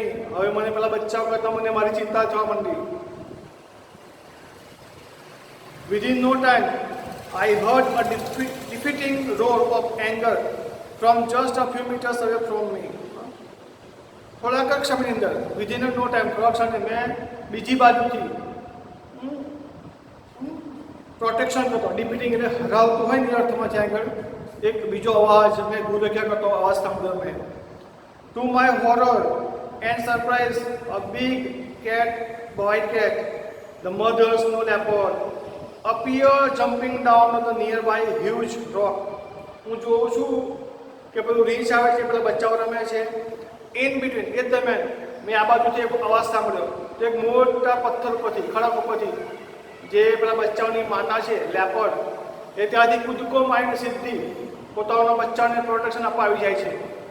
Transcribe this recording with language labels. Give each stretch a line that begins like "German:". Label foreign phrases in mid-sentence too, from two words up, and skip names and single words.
Gujarati: હવે મને પેલા બચ્ચાઓ કરતાં મને મારી ચિંતા થવા માંડી.
English: within no time I heard a defeating roar of anger from just a few meters away from me.
Gujarati: થોડાક ક્ષણની અંદર,
English: within no time,
Gujarati: થોડાક ક્ષણે મેં બીજી બાજુથી પ્રોટેક્શન કરતો, ડિફીટિંગ એટલે હરાવતું હોય ને અર્થમાં ત્યાં આગળ એક બીજો અવાજ, મેં ગુરખ્યા કરતો અવાજ સાંભળ્યો મેં.
English: to my horror and surprise a big cat, white cat, the mother snow leopard appear jumping down on the nearby huge rock.
Gujarati: હું જોઉં છું કે પેલું રીંછ આવે છે, પેલા બચ્ચાઓ રમે છે.
English: in between
Gujarati: એ દરમિયાન મેં આ બાજુથી એક અવાજ સાંભળ્યો. તો એક મોટા પથ્થર ઉપરથી, ખડક ઉપરથી જે પેલા બચ્ચાઓની માતા છે લેપર્ડ, એ ત્યાંથી કૂદકો મારીને સીધી પોતાના બચ્ચાને પ્રોટેક્શન આપવા આવી જાય છે.